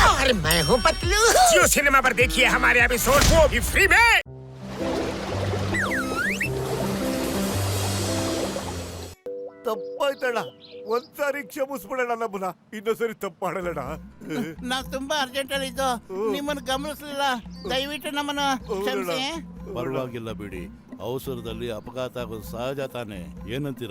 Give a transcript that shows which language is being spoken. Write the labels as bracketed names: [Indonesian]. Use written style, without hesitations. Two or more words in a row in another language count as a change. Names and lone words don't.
[Hindi] और मैं हूँ पतलू। जियो सिनेमा पर देखिए हमारे एपिसोड, वो भी फ्री में। [Kannada] ತಪ್ಪಾಯ್ತಣ್ಣ, ಒಂದ್ಸಾರಿ ಕ್ಷಮಿಸ್ಬಿಡೋಣ ನಮ್ಮನ್ನ, ಇನ್ನೊಂದ್ಸರಿ ತಪ್ಪು ಮಾಡಲ್ಲಣ್ಣ. ನಾವು ತುಂಬಾ ಅರ್ಜೆಂಟ್ ಅಲ್ಲಿ ಇದ್ದು ನಿಮ್ಮನ್ನು ಗಮನಿಸಲಿಲ್ಲ, ದಯವಿಟ್ಟು ನಮ್ಮನ್ನು ಕ್ಷಮಿಸಿ. ಪರವಾಗಿಲ್ಲ ಬಿಡಿ, ಅವಸರದಲ್ಲಿ ಅಪಘಾತ ಆಗೋದು ಸಹಜ ತಾನೆ, ಏನಂತೀರಾ?